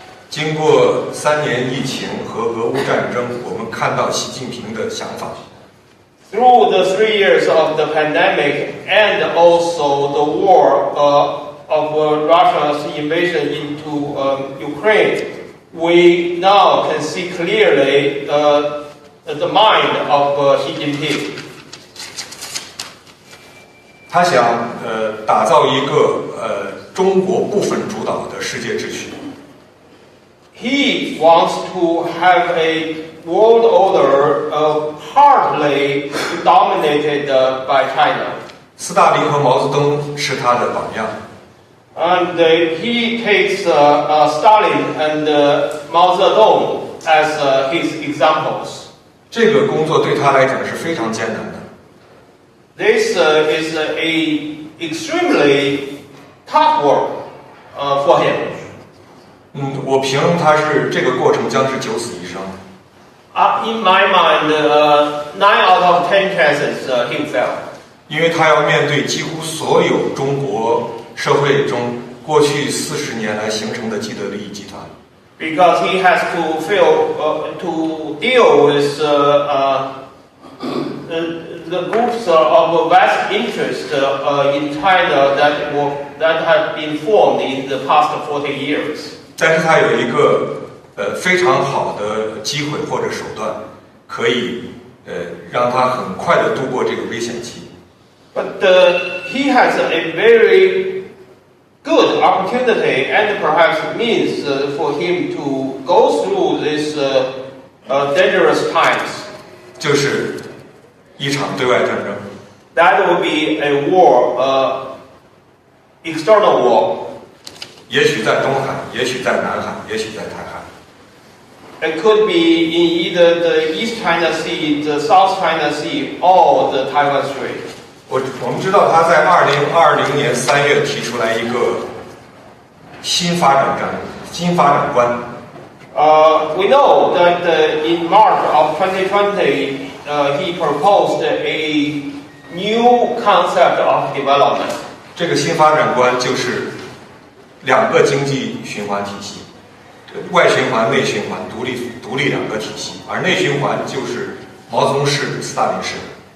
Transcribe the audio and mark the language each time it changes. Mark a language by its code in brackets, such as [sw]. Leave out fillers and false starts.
[zh] 经过3年疫情和俄乌战争，我们看到习近平的想法。 [en] Through the 3 years of the pandemic and also the war of Russia's invasion into Ukraine, we now can see clearly the mind of Xi Jinping. [zh] 他想打造一个中国部分主导的世界秩序。 [en] he wants to have a world order partly dominated by China. [zh] 斯大林和毛泽东是他的榜样。 [en] And he takes Stalin and Mao Zedong as his examples. [zh] 这个工作对他来讲是非常艰难的。 [en] This is a extremely tough work for him. [zh] 我评他是这个过程将是九死一生。 [en] In my mind, 9 out of 10 chances he fell. [zh] 因为他要面对几乎所有中国社会中过去40年来形成的既得利益集团。 [en] Because he has to deal with the groups of vast interest in China that have been formed in the past 40 years. [zh] 但是他有一个非常好的机会或者手段，可以让他很快的度过这个危险期。 [en] But he has a very good opportunity and perhaps means for him to go through these dangerous times. [zh] 就是一场对外战争。 [en] That will be a war, external war. [zh] 也许在东海，也许在南海，也许在台海。 [en] It could be in either the East China Sea, the South China Sea, or the Taiwan Strait. [zh] 我们知道他在2020年3月提出来一个新发展观。 [en] We know that in March of 2020, he proposed a new concept of development. [zh] 这个新发展观就是2个经济循环体系，外循环、内循环，独立2个体系，而内循环就是毛泽东式的、斯大林式的。